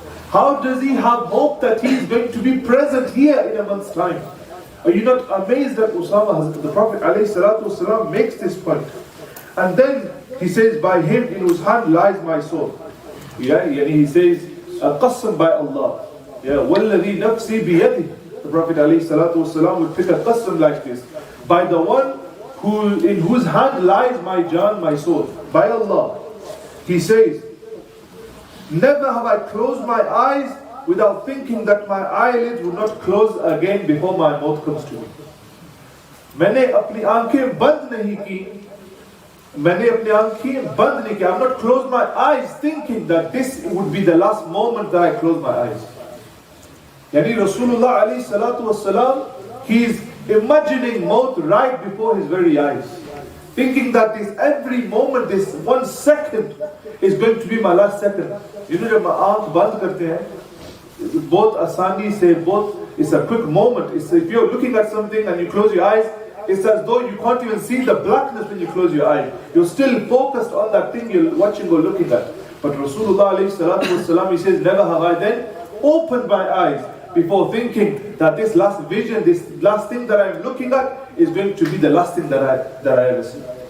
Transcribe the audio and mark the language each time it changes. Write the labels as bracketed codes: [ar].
[en] How does he have hope that he's going to be present here in a month's time? Are you not amazed that Usama, the Prophet ﷺ makes this point? And then he says, by him in whose hand lies my soul. Yeah, he says, qasam by Allah. Yeah, [ar] وَالَّذِي نَفْسِي بِيَدِهِ. [en] The Prophet ﷺ would pick a qasam like this. By the one in whose hand lies my jaan, my soul. By Allah. He says, never have I closed my eyes without thinking that my eyelids will not close again before my maut comes to me. [hi] मैंने अपनी आंखें बंद नहीं की. [en] I've not closed my eyes thinking that this would be the last moment that I close my eyes. Yani Rasulullah alayhi salatu wasalam, he is imagining maut right before his very eyes. Thinking that this every moment, this 1 second is going to be my last second. [hi] जब हम आँख बंद करते हैं, बहुत आसानी से, [en] it's a quick moment. If you're looking at something and you close your eyes, it's as though you can't even see the blackness when you close your eyes. You're still focused on that thing you're watching or looking at. But Rasulullah alayhi salatu wasalam, he says, never have I then opened my eyes before thinking that this last vision, this last thing that I'm looking at is going to be the last thing that I ever see.